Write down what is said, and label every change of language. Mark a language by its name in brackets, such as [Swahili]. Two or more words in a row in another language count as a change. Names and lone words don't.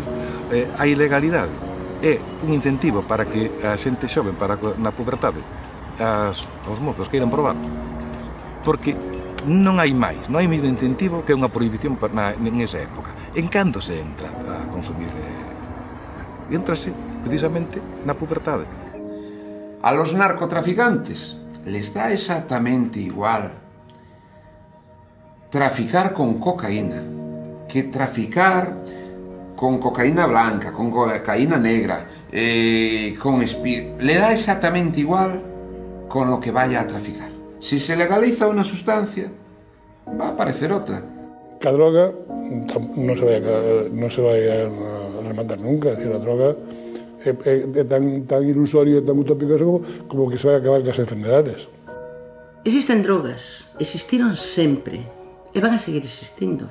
[Galician] A ilegalidade é un incentivo para que a xente xoven na pubertade os mozos queiran probar, porque non hai máis, non hai mesmo incentivo que unha prohibición en esa época. En cando se entra a consumir? Entrase precisamente na pubertade. [Spanish] A los narcotraficantes les da exactamente igual traficar con cocaína que traficar con cocaína blanca, con cocaína negra, con speed. Le da exactamente igual con lo que vaya a traficar. Si se legaliza una sustancia, va a aparecer otra. [Galician] Que a droga non se vai a rematar nunca. [Spanish] Es decir, [Galician] a droga é tan ilusorio e tan utópico eso como que se vai acabar cas enfermedades. Existen drogas, existiron sempre, e van a seguir existindo.